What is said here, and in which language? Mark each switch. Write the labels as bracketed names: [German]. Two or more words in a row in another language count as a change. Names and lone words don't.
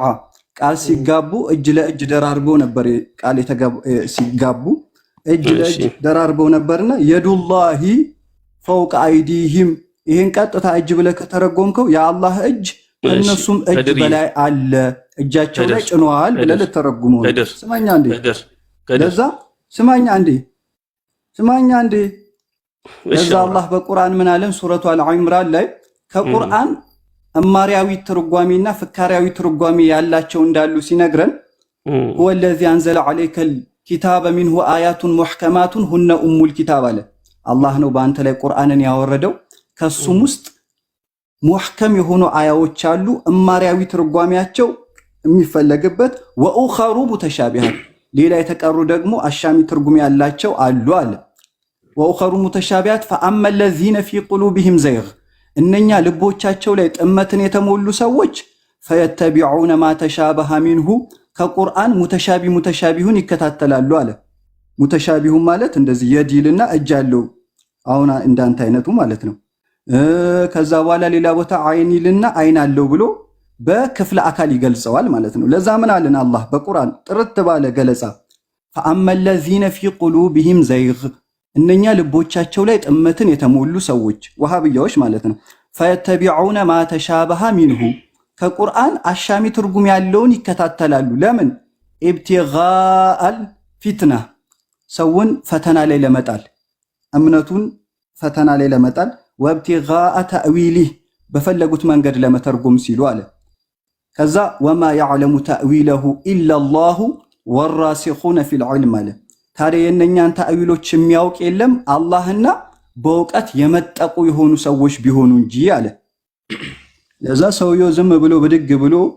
[Amharic] ቃል ሲጋቡ እጅ ለእጅ ደራርበው ነበር። ቃል ሲጋቡ እጅ ለእጅ ደራርበው ነበርና [Arabic] يد الله فوق أيديهم [Amharic] ይሄን ቀጥታ እጅ ብለህ ከተረጎምከው የአላህ እጅ ከነሱም እጅ በላይ አለ፣ እጃቸው ላይ ጭኗል ብለህ ልተረጉመው ነው። ስማኛ አንዴ ለዛ አላህ በቁርአን ምን አለን? ሱረቱ አልዒምራን ላይ ከቁርአን እማሪያዊ ትርጓሜና ፍካሪያዊ ትርጓሜ ያላቸው እንዳሉ ሲነግረን [Arabic] هو الذي انزل عليك الكتاب منه آيات محكمات هن ام الكتاب [Amharic] አለ። አላህ ነው በአንተ ላይ ቁርአንን ያወረደው። ከሱም ውስጥ ሙህከም የሆኑ አያዎች አሉ እማሪያዊ ትርጓሜያቸው የሚፈለግበት [Arabic] وأخر متشابهات [Amharic] ሌላ የተቀሩ ደግሞ አሻሚ ትርጉም ያላቸው አሉ አለ። [Arabic] وأخر متشابهات فأما الذين في قلوبهم زيغ [Amharic] እነኛ ልቦቻቸው ላይ ጥመትን የተሞሉ ሰዎች [Arabic] فيتبعون ما تشابه منه [Amharic] ከቁርአን ሙተሻቢሁን ይከታተላሉ አለ። ሙተሻቢሁን ማለት እንደዚህ የዲልና እጅ ያለው አሁን እንዳንተ አይነቱ ማለት ነው። ከዛ በኋላ ሌላ ቦታ አይኒልና አይን አለው ብሎ በክፍለ አካል ይገልጸዋል ማለት ነው። ለዛ ምን አለን አላህ በቁርአን ጥርት ባለ ገለጻ [Arabic] فأما الذين في قلوبهم زيغ [Amharic] እነኛ ልቦቻቸው ላይ ጥመትን የተሞሉ ሰዎች ወሃብያዎች ማለት ነው። [Arabic] فيتبعون ما تشابه منه [Amharic] ከቁርአን አሻሚ ትርጉም ያለውን ይከታተላሉ። ለምን [Arabic] ابتغاء الفتنة [Amharic] ሰውን ፈተና ላይ ለመጣል እምነቱን ፈተና ላይ ለመጣል [Arabic] وابتغاء تأويله [Amharic] በፈለጉት መንገድ ለመተርጎም ሲሉ አለ። ከዛ [Arabic] وما يعلم تأويله إلا الله والراسخون في العلم [Amharic] አለ። ታዲያ የእነኛን ተእዊሎች የሚያውቅ የለም አላህና በእውቀት የመጠቁ የሆኑ ሰዎች ቢሆኑ እንጂ አለ። ለዛ ሰውየው ዝም ብሎ ብድግ ብሎ